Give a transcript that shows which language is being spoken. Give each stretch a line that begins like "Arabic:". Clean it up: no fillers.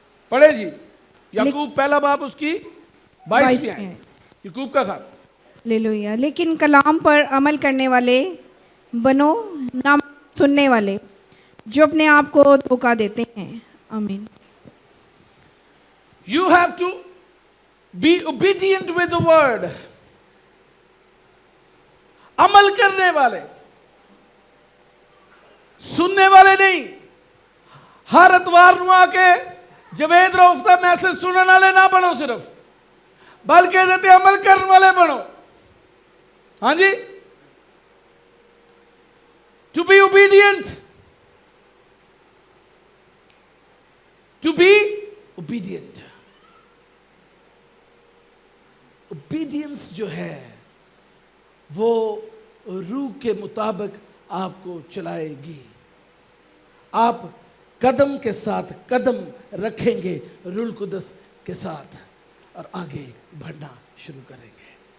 Hindi: पढ़े जी, याकूब पहला बाब उसकी 22 में है। याकूब का खात। हालेलुया। लेकिन कलाम पर अमल करने वाले बनो, ना सुनने वाले जो अपने आप को धोखा देते हैं। आमीन।
English: You have to be obedient with the word.
Hindi: अमल करने वाले, सुनने वाले नहीं। हर इतवार ਨੂੰ आके जवेद रऊफ का मैसेज सुनने वाले ना बनो सिर्फ, बल्कि
Punjabi: ਇਹਦੇ ਤੇ
Hindi: अमल करने वाले बनो। हाँ जी,
English: to be obedient, to be obedient।
Hindi: Obedience जो है वो रूह के मुताबिक आपको चलाएगी। आप कदम के साथ कदम रखेंगे रूह कुदस के साथ और आगे बढ़ना शुरू करेंगे।